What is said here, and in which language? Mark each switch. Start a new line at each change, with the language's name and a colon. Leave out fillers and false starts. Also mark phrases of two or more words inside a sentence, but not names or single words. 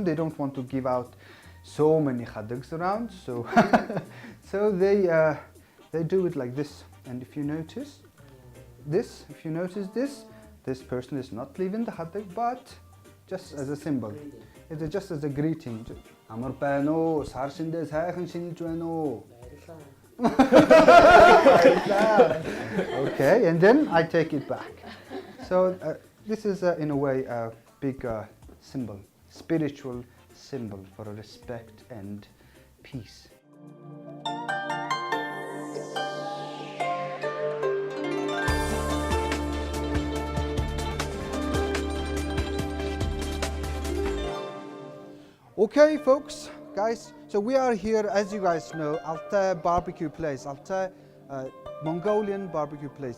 English: They don't want to give out so many khadaks around, so so they do it like this. And if you notice this, this person is not leaving the khadak, but just as a symbol. It's just as a greeting.
Mongolian: Амар байна уу? Сар шиндээ сайхан шинжилж байна уу?
English: Okay, and then I take it back. So this is in a way a big symbol, spiritual symbol for respect and peace. Okay, folks, guys, so we are here, as you guys know, Alta barbecue place, Alta Mongolian barbecue place.